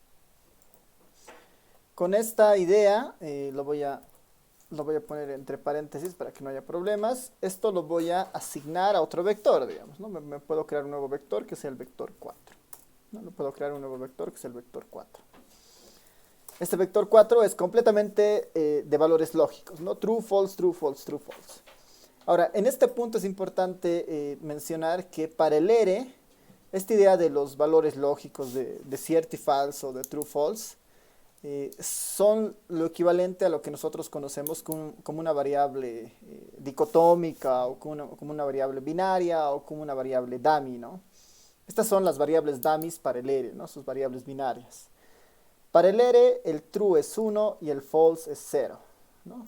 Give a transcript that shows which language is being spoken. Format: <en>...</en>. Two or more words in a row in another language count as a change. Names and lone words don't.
<es>Con esta idea, lo voy a poner entre paréntesis para que no haya problemas. Esto lo voy a asignar a otro vector, digamos, ¿no? Me puedo crear un nuevo vector que sea el vector 4. ¿No? Lo puedo crear un nuevo vector que sea el vector 4. Este vector 4 es completamente de valores lógicos, ¿no?</es> <en>True, false, true, false, true, false.</en> <es>Ahora, en este punto es importante mencionar que para el R, esta idea de los valores lógicos de cierto y falso, de</es> <en>true, false,</en> <es>son lo equivalente a lo que nosotros conocemos como una variable dicotómica o como una variable binaria o como una variable dummy, ¿no? Estas son las variables dummies para el R, ¿no? Sus variables binarias. Para el R, el true es 1 y el false es 0, ¿no?</es>